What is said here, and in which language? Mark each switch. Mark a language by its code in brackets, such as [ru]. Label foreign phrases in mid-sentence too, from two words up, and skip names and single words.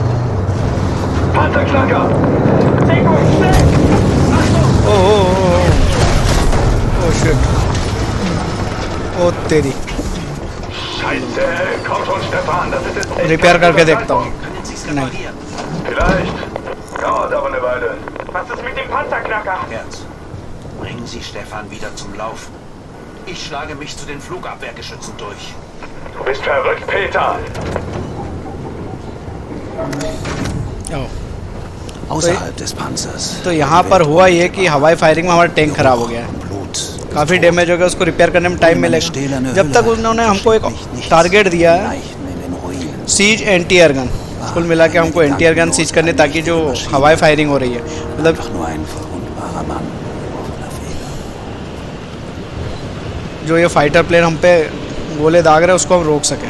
[en] oh shit, [hi] ओ तेरी। रिपेयर करके देखता हूँ। नहीं [de] Was ist mit dem Panzerknacker? Herz, bringen Sie Stefan wieder zum Laufen. Ich schlage mich zu den Flugabwehrgeschützen durch. Du bist verrückt, Peter. Außerhalb des Panzers. [hi] तो यहाँ पर हुआ ये कि हवाई फायरिंग में हमारा टैंक खराब हो गया है। काफ़ी डैमेज हो गया, उसको रिपेयर करने में टाइम मिलेगा। जब तक उन्होंने हमको एक टारगेट दिया है, [en] seize anti air gun. [hi] कुल मिला के हमको [en] anti air gun [hi] सीज करने, ताकि जो हवाई फायरिंग हो रही है, मतलब जो ये [en] fighter plane [hi] हम पे गोले दाग रहे हैं उसको हम रोक सकें।